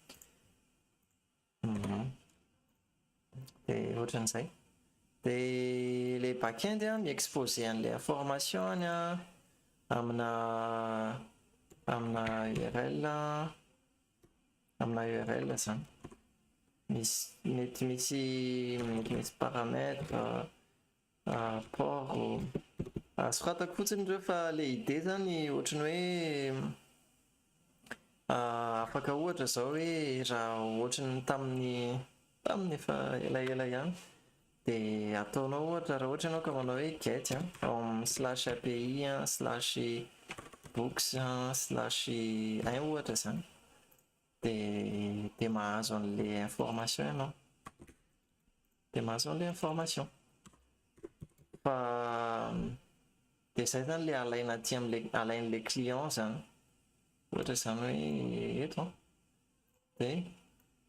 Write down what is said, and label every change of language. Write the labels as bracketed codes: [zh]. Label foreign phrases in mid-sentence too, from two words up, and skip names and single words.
[mg] de ohatran'izay de le backend mi-expose an'le information any amina URL zany mety misy paramètre port soratako fotsiny reo fa le idée zany ohatrany hoe afaka ohatra zao hoe raha ohatrany tamin'ny efa elaela ihany de ataonao ohatra raha ohatra ianao ka manao hoe get ao amin'ny [en] slash API slash books slash 1 [mg] ohatra zany de mahazo an'le information ianao fa de zay zany le alaina aty alain'le client zany ohatra zany hoe eto de